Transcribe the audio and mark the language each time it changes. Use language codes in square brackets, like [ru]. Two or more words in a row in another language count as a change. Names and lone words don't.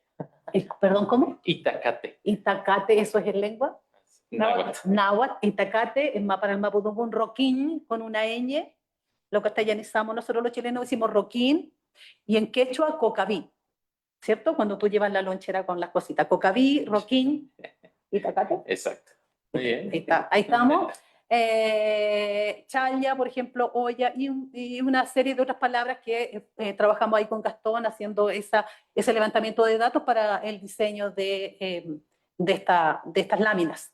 [es] Perdón, ¿cómo? Itacate. Itacate, eso es en lengua. Náhuatl. Náhuatl, Itacate, para el mapudungún roquín con una ñ, lo castellanizamos nosotros los chilenos, decimos roquín, y en quechua cocaví, ¿cierto? Cuando tú llevas la lonchera con las cositas, cocaví, roquín, Itacate. Exacto. Muy bien. Ahí estamos. Chaya, por ejemplo, olla, y una serie de otras palabras que trabajamos ahí con Gastón haciendo ese levantamiento de datos para el diseño de estas láminas.